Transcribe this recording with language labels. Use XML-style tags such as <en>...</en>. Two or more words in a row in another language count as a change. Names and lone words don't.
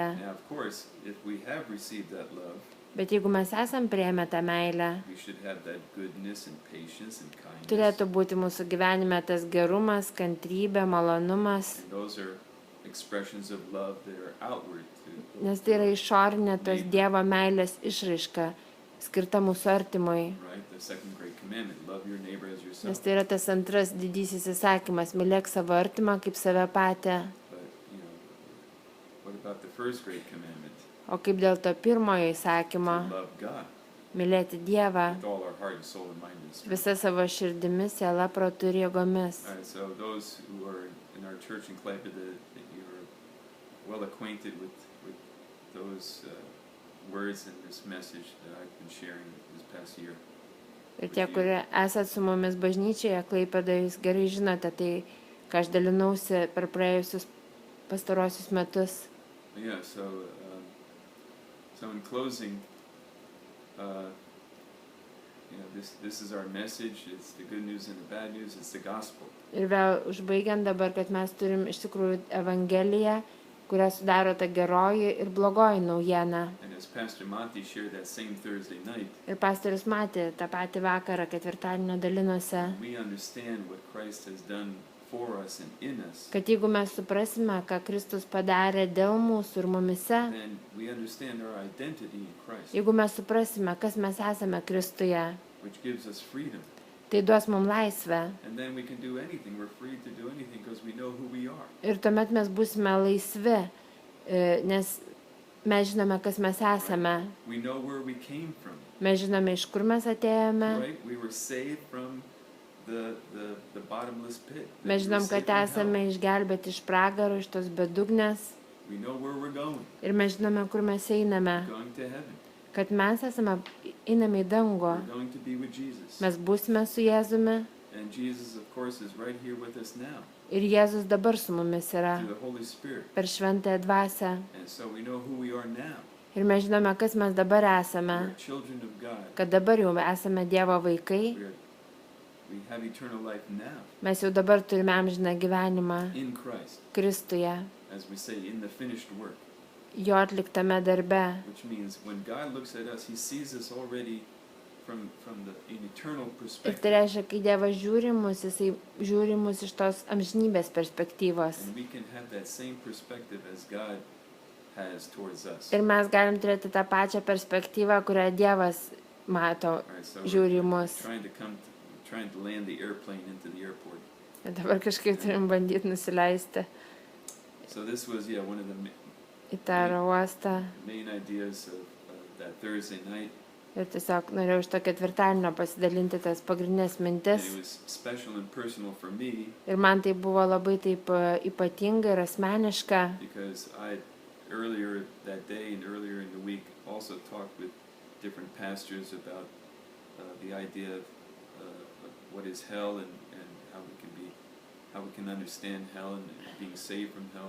<en>Now, of course, if we have received that love,</en> <lt>Bet jeigu mes esam priėmę tą meilę,</lt> <en>we should have that goodness and patience and kindness.</en> <lt>turėtų būti mūsų gyvenime tas gerumas, kantrybė, malonumas,</lt> <en>And those are expressions of love that are outward to,</en> <lt>nes tai yra išorinė tos Dievo meilės išraiška, skirta mūsų artimui.</lt> <en>right? The second great commandment, love your neighbor as</en> <lt>Nes</lt> <en>yourself.</en> <lt>tai yra tas antras didysis įsakymas, mylėk savo artimą kaip save patį.</lt> <en>But, what about the first great commandment?</en> <lt>O kaip dėl to pirmojo įsakymo,</lt> <en>To love God</en> <lt>mylėti Dievą</lt> <en>with all our heart and soul and mind and strength.</en> <lt>visą savo širdimi, siela, protu ir jėgomis.</lt> <en>All right, so those who are in our church in Klaipėda, that you're well acquainted with those words and this message that I've been sharing this past year.</en> <lt>Ir tie, kurie esat su mumis bažnyčioje, Klaipėdoje, jūs gerai žinote tai, ką aš dalinausi per praėjusius pastarosius metus.</lt> <en>Yeah, so in closing, this is our message. It's the good news and the bad news. It's the gospel.</en> <lt>Ir vėl užbaigiant dabar, kad mes turim iš tikrųjų Evangeliją, kurią sudaro ta geroji ir blogoji naujiena.</lt> <en>And as Pastor Monty shared that same Thursday night,</en> <lt>Ir pastorius matė tą patį vakarą, ketvirtadienio dalinosi,</lt> <en>we understand what Christ has done for us and in us.</en> <lt>kad jeigu mes suprasime, ką Kristus padarė dėl mūsų ir mumise,</lt> <en>Then we understand our identity in Christ,</en> <lt>jeigu mes suprasime, kas mes esame Kristuje,</lt> <en>which gives us freedom.</en> <lt>tai duos mums laisvę.</lt> <en>And then we can do anything. We're free to do anything because we know who we are.</en> <lt>Ir tuomet mes būsime laisvi, nes mes žinome, kas mes esame.</lt> <en>We know where we came from.</en> <lt>Mes žinome, iš kur mes atėjome.</lt> <en>Right? We were saved from the bottomless pit.</en> <lt>Mes žinom, kad esame išgelbėti iš pragaro, iš tos bedugnės.</lt> <en>We know where we're going.</en> <lt>Ir mes žinome, kur mes einame.</lt> <en>Going to heaven.</en> <lt>Kad mes einame į dangų.</lt> <en>We're going to be with Jesus.</en> <lt>Mes būsime su Jėzumi.</lt> <en>And Jesus, of course, is right here with us now</en> <lt>Ir Jėzus dabar su mumis yra</lt> <en>through the Holy Spirit.</en> <lt>per šventąją dvasią.</lt> <en>And so we know who we are now.</en> <lt>Ir mes žinome, kas mes dabar esame.</lt> <en>We're children of God.</en> <lt>Kad dabar jau esame Dievo vaikai.</lt> <en>We have eternal life now</en> <lt>Mes jau dabar turime amžiną gyvenimą</lt> <en>in Christ,</en> <lt>Kristuje,</lt> <en>as we say, in the finished work.</en> <lt>jo atliktame darbe.</lt> <en>Which means when God looks at us, He sees us already from an eternal</en> <lt>Ir tai</lt> <en>perspective.</en> <lt>reiškia, kai Dievas žiūri mus, jisai žiūri mus iš tos amžinybės perspektyvos.</lt> <en>And we can have that same perspective as God has towards us.</en> <lt>Ir mes galim turėti tą pačią perspektyvą, kurią Dievas mato,</lt> <en>All right, so</en> <lt>žiūri mus.</lt> <en>trying to land the airplane into the airport.</en> <lt>Ir dabar kažkaip turim bandyti nusileisti</lt> <en>So this was, one of the</en> <lt>į tą oro uostą.</lt> <en>main ideas of that Thursday night.</en> <lt>Ir tiesiog norėjau iš to ketvirtadienio pasidalinti tas pagrindinės</lt> <en>And</en> <lt>mintis.</lt> <en>it was special and personal for me</en> <lt>Ir man tai buvo labai taip ypatinga ir asmeniška,</lt> <en>because I earlier that day and earlier in the week also talked with different pastors about the idea of what is hell and how we can understand hell and being saved from hell.</en>